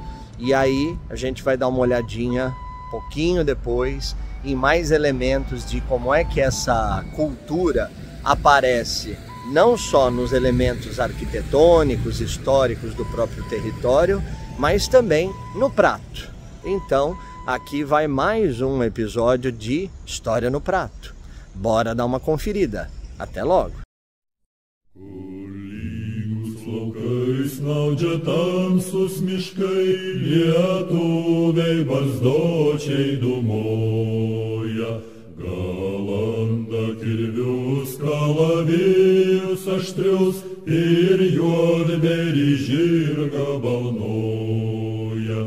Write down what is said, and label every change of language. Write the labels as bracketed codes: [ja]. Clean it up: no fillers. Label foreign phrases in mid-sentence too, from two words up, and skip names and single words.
[pt] E aí a gente vai dar uma olhadinha pouquinho depois em mais elementos de como é que essa cultura aparece não só nos elementos arquitetônicos, históricos do próprio território, mas também no prato. Então, aqui vai mais um episódio de História no Prato. Bora dar uma conferida. Até logo! [lt] Snaudžia tamsus miškai, lietuviai barzdočiai dūmoja. Galanda kirvius, kalavijus aštrius ir juodberį žirgą balnoja.